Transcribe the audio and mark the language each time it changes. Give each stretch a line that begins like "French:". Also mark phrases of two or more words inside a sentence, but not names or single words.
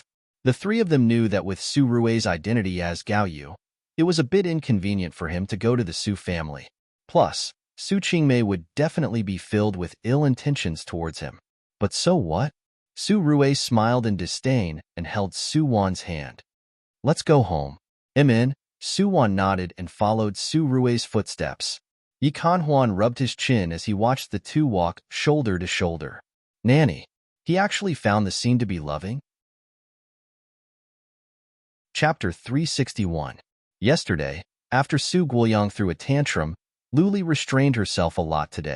English: The three of them knew that with Su Rui's identity as Gao Yu, it was a bit inconvenient for him to go to the Su family. Plus, Su Qingmei would definitely be filled with ill intentions towards him. But so what? Su Rui smiled in disdain and held Su Wan's hand. Let's go home. Amin. Su Wan nodded and followed Su Rui's footsteps. Yi Kanhuan rubbed his chin as he watched the two walk shoulder to shoulder. Nanny. He actually found the scene to be loving? Chapter 361. Yesterday, after Su Guoyang threw a tantrum, Luli restrained herself a lot today.